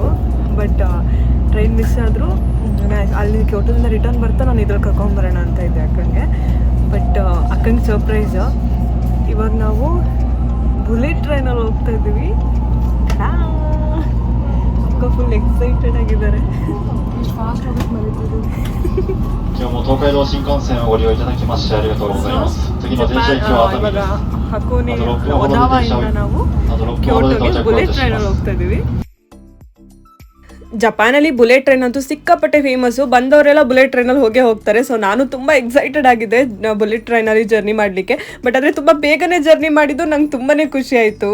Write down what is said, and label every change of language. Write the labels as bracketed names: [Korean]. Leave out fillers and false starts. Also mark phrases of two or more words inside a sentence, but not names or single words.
[Kannada] ಬಟ್ [English] train miss [Kannada] ಆದರೂ ಅಲ್ಲಿ ಕ್ಯೋಟೋದಿಂದ ರಿಟರ್ನ್ ಬರ್ತಾ ನಾನು ಇದ್ರಲ್ಲಿ ಕರ್ಕೊಂಬರೋಣ ಅಂತ ಇದ್ದೆ ಅಕ್ಕಂಗೆ. ಬಟ್ ಅಕ್ಕಂಗೆ ಸರ್ಪ್ರೈಸು, ಇವಾಗ ನಾವು [English] bullet trainಅಲ್ಲಿ [Kannada] ಹೋಗ್ತಾ ಇದ್ದೀವಿ. ಅಕ್ಕ [English] full excited [Kannada] ಆಗಿದ್ದಾರೆ. ಫಾಸ್ಟ್ ಹೋಗೋದು ಮರಿತಿದ್ದು. [Japanese] 今日も東海道新幹線をご利用いただきましてありがとうございます。次の電車行きは熱海です。 [Kannada] ಹಕೋನಿ ಒದಾವಾಯಿಂದ ನಾವು ಕ್ಯೋಟೋಗೆ [English] bullet trainಅಲ್ಲಿ [Kannada] ಹೋಗ್ತಾ ಇದ್ದೀವಿ. ಜಪಾನಲ್ಲಿ [English] bullet train [Kannada] ಅಂತೂ ಸಿಕ್ಕಾಪಟ್ಟೆ ಫೇಮಸ್ಸು. ಬಂದವರೆಲ್ಲ [English] bullet trainಅಲ್ಲಿ [Kannada] ಹೋಗ್ತಾರೆ. ಸೊ ನಾನು ತುಂಬ ಎಕ್ಸೈಟೆಡ್ ಆಗಿದ್ದೆ [English] bullet trainಅಲ್ಲಿ journey [Kannada] ಮಾಡಲಿಕ್ಕೆ. ಬಟ್ ಆದರೆ ತುಂಬ ಬೇಗನೆ ಜರ್ನಿ ಮಾಡಿದ್ದು ನಂಗೆ ತುಂಬಾ ಖುಷಿ ಆಯಿತು.